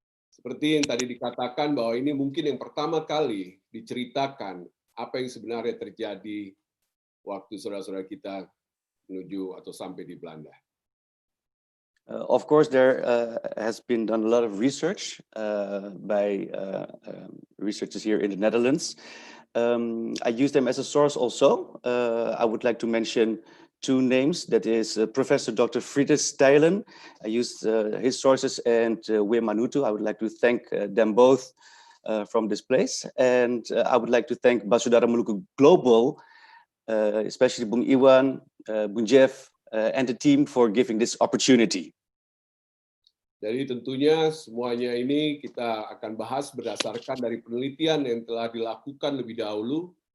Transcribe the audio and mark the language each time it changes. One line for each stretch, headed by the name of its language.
Indonesian: Seperti yang tadi dikatakan, bahwa ini mungkin yang pertama kali diceritakan apa yang sebenarnya terjadi waktu saudara-saudara kita menuju atau sampai di Belanda.
English: Of course, there has been done a lot of research by researchers here in the Netherlands. I use them as a source also. I would like to mention two names. That is Professor Dr. Friedrich Stijlen. I used his sources, and Wim Manutu. I would like to thank them both from this place. And I would like to thank Basudara Maluku Global, especially Bung Iwan, Bung Jeff, and the team for giving this opportunity.
Indonesian: Jadi tentunya semuanya ini kita akan bahas berdasarkan dari penelitian yang telah dilakukan lebih dahulu